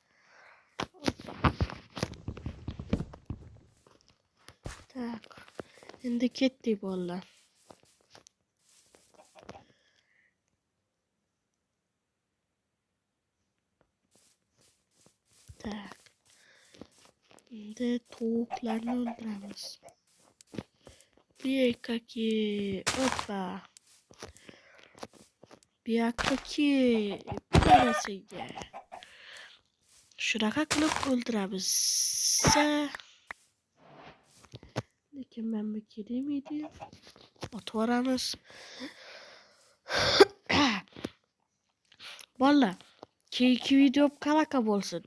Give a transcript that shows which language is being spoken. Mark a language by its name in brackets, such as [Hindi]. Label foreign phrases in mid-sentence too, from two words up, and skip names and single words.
[Uzbek] Tak. Endi ketdik bolalar. Tak. Endi tovuqlarni o'ldiramiz. [Russian] Какие. Опа. Какие. [Uzbek] Qarasiga. Shunaqa qilib o'ldiramiz. Lekin men bu kerakmidi? Otvoramiz. Bolalar, keyingi video qanaqa bo'lsin?